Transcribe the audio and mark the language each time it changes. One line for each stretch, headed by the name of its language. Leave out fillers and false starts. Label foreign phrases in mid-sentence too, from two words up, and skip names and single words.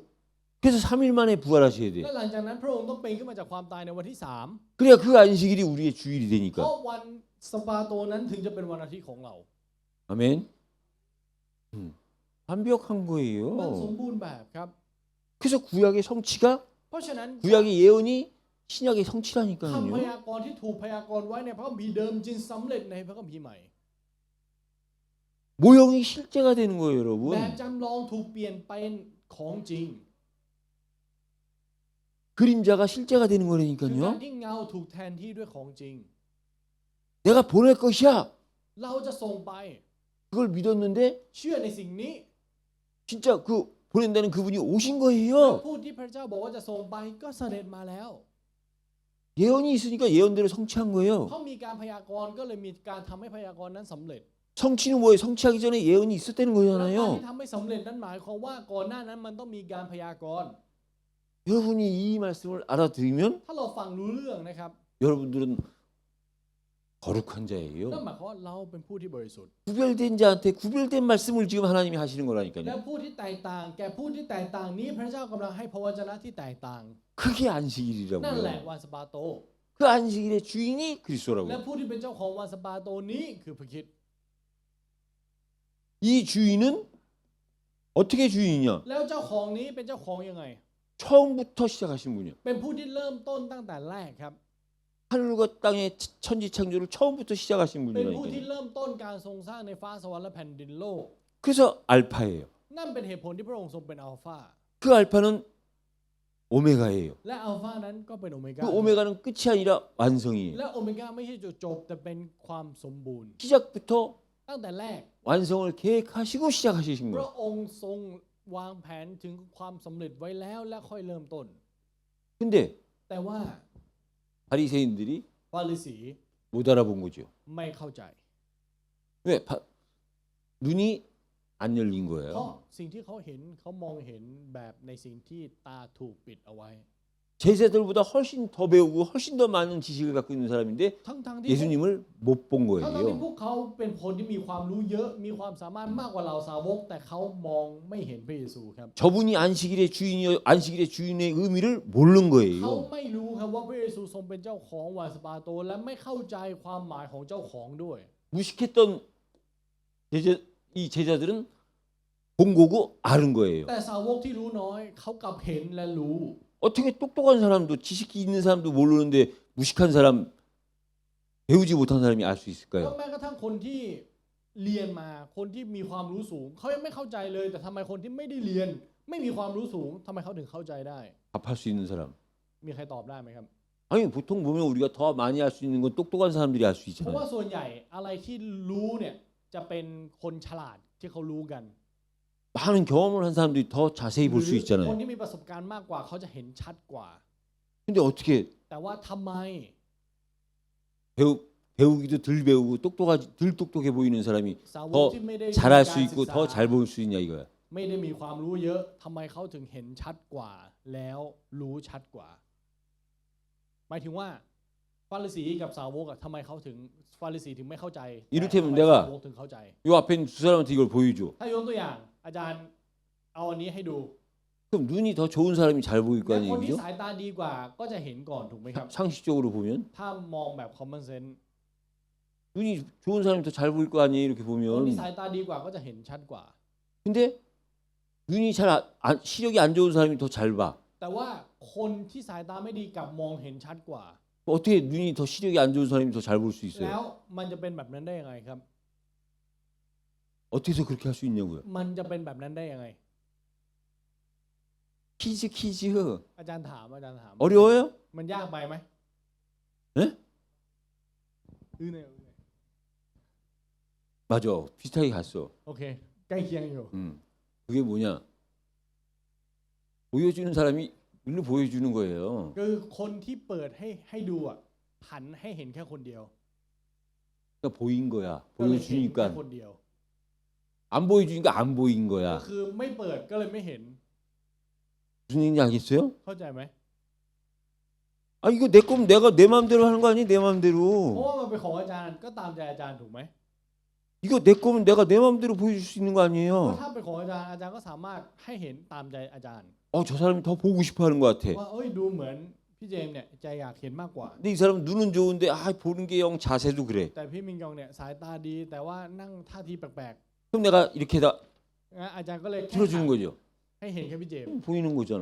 Korean: 그래서 3일 만에 부활하셔야 돼.
Thai: และหลังจากนั้นพระองค์ต้องเป็นขึ้นมาจากความตายในวันที่
Korean: 그래야 그 안식일이 우리의 주일이
Thai: 3 เพราะ
Korean: 되니까.
Thai: วันสปาโตนั้นถึงจะเป็นวันอาทิตย์ของเรา
Korean: 아멘. 완벽한
Thai: มันสม
Korean: 거예요.
Thai: บูรณ์แบบครับ
Korean: 그래서 구약의 성취가
Thai: เพราะฉะนั้น
Korean: 구약의 예언이 신약의
Thai: คำพ
Korean: 성취라니까요.
Thai: ยากรณ์ที่ถูกพยากรณ์ไว้ในพระคัมภีร์เดิมจึงสำเร็จในพระคัมภีร์ใหม่
Korean: 모형이 실제가 되는 거예요,
Thai: แบบ
Korean: 여러분.
Thai: จำลองถูกเปลี่ยนเป็นของจริง
Korean: 그림자가 실제가 되는
Thai: คือการ
Korean: 거라니까요.
Thai: ที่เงาถูกแทนที่ด้วยของจริง
Korean: 내가 보낼 것이야.
Thai: เราจะส่งไป
Korean: 그걸 믿었는데
Thai: เชื่อในสิ่งนี้
Korean: 진짜 그 보낸다는 그분이 오신
Thai: แล้ว
Korean: 거예요.
Thai: ผู้ที่พระเจ้าบอกว่าจะส่งไปก็เสด็จมาแล้ว
Korean: 예언이 있으니까 예언대로 성취한
Thai: เพ
Korean: 거예요.
Thai: ราะมีการพยากรณ์ก็เลยมีการทำให้พยากรณ์นั้นสำเร็จ
Korean: 성취는 뭐예요? 성취하기 전에 예언이 있었다는
Thai: และการ
Korean: 거잖아요.
Thai: ที่ทำให้สำเร็จนั้นหมายความว่าก่อนหน้านั้นมันต้องมีการพยากรณ์
Korean: 여러분이 이 말씀을 알아들으면
Thai: ถ้าเราฟังรู้เรื่องนะครับ
Korean: 여러분들은 거룩한
Thai: นั่น
Korean: 자예요.
Thai: หมายความว่าเราเป็นผู้ที่บริสุทธิ์
Korean: 구별된 자한테 구별된 말씀을 지금 하나님이 하시는
Thai: และ
Korean: 거라니까요.
Thai: ผู้ที่แตกต่างแก่ผู้ที่แตกต่างนี้พระเจ้ากำลังให้พระวจนะที่แตกต่าง
Korean: 그게
Thai: นั่นแหละ
Korean: 안식일이라고요.
Thai: วันสะบาโต
Korean: 그 안식일의 주인이
Thai: และ
Korean: 그리스도라고요.
Thai: ผู้ที่เป็นเจ้าของวันสะบาโตนี้คือพระคริสต์
Korean: 이 주인은 어떻게 주인이냐?
Thai: แล้วเจ้าของนี้เป็นเจ้าของยังไง
Korean: 처음부터 시작하신 분이요.
Thai: เป็นผู้ที่เริ่มต้นตั้งแต่แรกครับ
Korean: 하늘과 땅의 천지 창조를 처음부터 시작하신
Thai: เป็นผู้ที่
Korean: 분이라니까요.
Thai: เริ่มต้นการทรงสร้างในฟ้าสวรรค์และแผ่นดินโลก
Korean: 그래서 알파예요.
Thai: นั่นเป็นเหตุผลที่พระองค์ทรงเป็นอัลฟา
Korean: 그 알파는 오메가예요.
Thai: และอัลฟานั้นก็เป็นโอเมก้า
Korean: 그 오메가는 끝이 아니라 완성이에요.
Thai: และโอเมก้าไม่ใช่จุดจบแต่เป็นความสมบูรณ์
Korean: 시작부터
Thai: ตั้งแต่แรก
Korean: 완성을 계획하시고 시작하신
Thai: พระ
Korean: 거예요.
Thai: องค์ทรงวางแผนถึงความสำเร็จไว้แล้วและค่อยเริ่มต้น
Korean: 근데
Thai: แต่ว่า
Korean: 바리새인들이
Thai: ฟาริสี
Korean: 못 알아본 거죠.
Thai: ไม่เข้าใจ
Korean: 왜? 눈이 안 열린
Thai: เพราะ
Korean: 거예요.
Thai: สิ่งที่เขาเห็นเขามองเห็นแบบในสิ่งที่ตาถูกปิดเอาไว้
Korean: 제자들보다 훨씬 더 배우고 훨씬 더 많은 지식을 갖고 있는 사람인데
Thai: ทั้งที่
Korean: 예수님을 못 본
Thai: ทั้งที่
Korean: 거예요.
Thai: พวกเขาเป็นคนที่มีความรู้เยอะมีความสามารถมากกว่าเราสาวก แต่เขามองไม่เห็นพระเยซูครับ
Korean: 저분이 안식일의 주인이요, 안식일의 주인의 의미를 모르는
Thai: เขา
Korean: 거예요.
Thai: ไม่รู้ครับว่าพระเยซูทรงเป็นเจ้าของวันสะบาโตและไม่เข้าใจความหมายของเจ้าของด้วย
Korean: 무식했던 이 제자들은 본 거고 아는 거예요.
Thai: แต่สาวกที่รู้น้อยเขากลับเห็นและรู้
Korean: 어떻게 똑똑한 사람도 지식이 있는 사람도 모르는데 무식한 사람, 배우지 못한 사람이 알 수
Thai: เพราะ
Korean: 있을까요?
Thai: แม้กระทั่งคนที่เรียนมาคนที่มีความรู้สูงเขายังไม่เข้าใจเลย แต่ทำไมคนที่ไม่ได้เรียน ไม่มีความรู้สูงทำไมเขาถึงเข้าใจได้
Korean: 답할 수 있는 사람.
Thai: มีใครตอบได้ไหมครับ
Korean: 아니 보통 보면 우리가 더 많이 할 수 있는 건 똑똑한 사람들이 할 수
Thai: เพราะว่า
Korean: 있잖아요.
Thai: ส่วนใหญ่อะไรที่รู้เนี่ยจะเป็นคนฉลาดที่เขารู้กัน
Korean: 많은 경험을 한 사람들이 더 자세히
Thai: ห
Korean: 볼 수
Thai: รือคน
Korean: 있잖아요.
Thai: ที่มีประสบการณ์มากกว่าเขาจะเห็นชัดกว่า
Korean: 근데 어떻게
Thai: แต่ว่าทำไม
Korean: 배우기도 덜 배우고 덜 똑똑해 보이는 사람이
Thai: สาวก
Korean: 더
Thai: ที่ไม่ได้
Korean: 잘할
Thai: มี
Korean: 수
Thai: การ
Korean: 있고
Thai: ศึกษา
Korean: 더 잘 볼 수 있냐 이거야.
Thai: ไม่ได้มีความรู้เยอะทำไมเขาถึงเห็นชัดกว่า แล้วรู้ชัดกว่า หมายถึงว่าฟาริสีกับสาวกอะทำไมเขาถึงฟาริสีถึงไม่เข้าใจ
Korean: 이를테면
Thai: แต่ทำไม
Korean: 내가
Thai: สาวกถึงเข้าใจ
Korean: 요 앞에 있는 두 사람한테 이걸 보여줘.
Thai: ถ้ายกตัวอย่าง อาจารย์เอาอันนี้ให้ดู
Korean: 그럼 눈이 더 좋은 사람이 잘 보일 거
Thai: และคนที่
Korean: 아니에요?
Thai: สายตาดีกว่าก็จะเห็นก่อนถูกไหมครับ
Korean: 상식적으로 보면
Thai: ถ้ามองแบบ
English: common sense
Korean: 눈이 좋은 사람이 더 잘 보일 거 아니에요? 이렇게
Thai: คนที่
Korean: 보면.
Thai: สายตาดีกว่าก็จะเห็นชัดกว่า
Korean: 근데 눈이 시력이 안 좋은 사람이 더 잘 봐.
Thai: แต่ว่าคนที่สายตาไม่ดีกลับมองเห็นชัดกว่า
Korean: 어떻게 눈이 더 시력이 안 좋은 사람이 더 잘 볼 수
Thai: แล้
Korean: 있어요?
Thai: วมันจะเป็นแบบนั้นได้ยังไงครับ
Korean: 어떻게 해서 그렇게 할 수 있냐고요?
Thai: มันจะเป็นแบบนั้นได้ยังไง
Korean: 퀴즈.
Thai: อาจารย์ถาม
Korean: 어려워요?
Thai: มันยากไปไหม
Korean: 네?
Thai: เนี่ย
Korean: 맞아. 비슷하게 갔어.
Thai: โอเค ใกล้เคียงอยู่
Korean: 그게 뭐냐? 보여주는 사람이 일로 보여주는 거예요.
Thai: คือคนที่เปิดให้ดูอ่ะหันให้เห็นแค่คนเดียว
Korean: 그러니까 보인 거야.
Thai: ก็เลยเห็นแค่
Korean: 보여주니까
Thai: คนเดียว
Korean: 안 보여주니까 안 보인
Thai: ก็
Korean: 거야.
Thai: คือไม่เปิดก็เลยไม่เห็น
Korean: 무슨 얘기인지 알겠어요?
Thai: เข้าใจไหม
Korean: 아 이거 내 거면 내가 내 마음대로 하는 거 아니? 내
Thai: เพราะ
Korean: 마음대로.
Thai: ว่ามันเป็นของอาจารย์ก็ตามใจอาจารย์ถูกไหม
Korean: 이거 내 거면 내가 내 마음대로 보여줄 수 있는 거
Thai: เพราะ
Korean: 아니에요?
Thai: ถ้าเป็นของอาจารย์ก็สามารถให้เห็นตามใจอาจารย์
Korean: 저 사람이 더 보고 싶어 하는 것 같아.
Thai: ว่าเอ้ยดูเหมือนพี่เจมส์เนี่ยใจอยากเห็นมากกว่า
Korean: 근데 이 사람은 눈은 좋은데 보는 게 영 자세도 그래.
Thai: แต่พี่มิงยองเนี่ยสายตาดีแต่ว่านั่งท่าทีแปลก
Korean: 그럼 내가 이렇게 다
Thai: ๆงั้นอาจารย์ก็เลยแค่
Korean: 틀어주는 거죠.
Thai: ให้เห็นแค่พี่เจมส์
Korean: 보이는 거잖아.